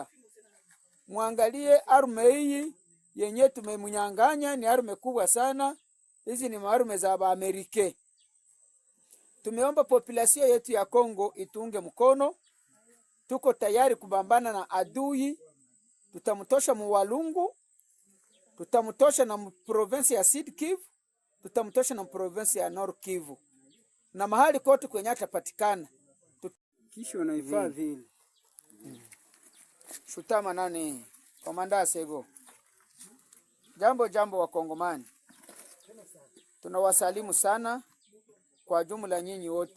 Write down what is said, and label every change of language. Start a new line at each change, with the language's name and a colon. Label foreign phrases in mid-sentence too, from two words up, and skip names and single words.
Swahili: Muangalie arme hii yenye tumemunyanganya ni arme kubwa sana. Hizi ni maarme za Amerika. Tumeomba population yetu ya Kongo itunge mkono. Tuko tayari kubambana na adui. Tutamtosha mu Walungu, tutamtosha na province ya Sud Kivu, tutamtosha na province ya Nord Kivu. Na mahali kote kwenye atapatikana. Kisho na ifaa vile. Shutama nani? Komanda Sego. Jambo wa Kongomani. Tunawasalimu sana kwa jumla nyinyi wote.